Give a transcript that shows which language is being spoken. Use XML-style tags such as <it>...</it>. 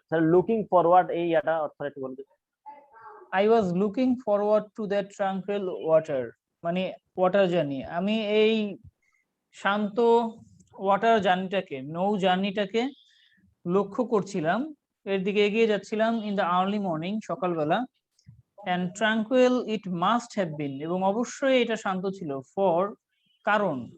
<bn>Sir looking forward এই এটা অর্থ একটু বলতে।</bn> <en>I was looking forward to that tranquil water মানে water journey.</en> <bn>আমি এই শান্ত ওয়াটার জার্নিটাকে, নৌ জার্নিটাকে লক্ষ্য করছিলাম, এর দিকে এগিয়ে যাচ্ছিলাম</bn> <en>in the early morning,</en> <bn>সকালবেলা।</bn> <en>and tranquil it must have been,</en> <bn>এবং অবশ্যই এটা শান্ত ছিল,</bn> <en>For কারণ।</en>